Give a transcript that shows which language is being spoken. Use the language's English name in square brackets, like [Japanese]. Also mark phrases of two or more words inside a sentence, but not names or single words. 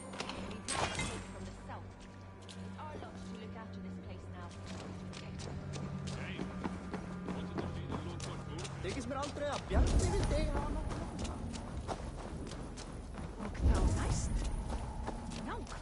[English] We need help from the south. It's our lot to look after this place now. [Icelandic] Þykist mér aldrei að Bjarni vildi eiga hana. Og þá næst. Já.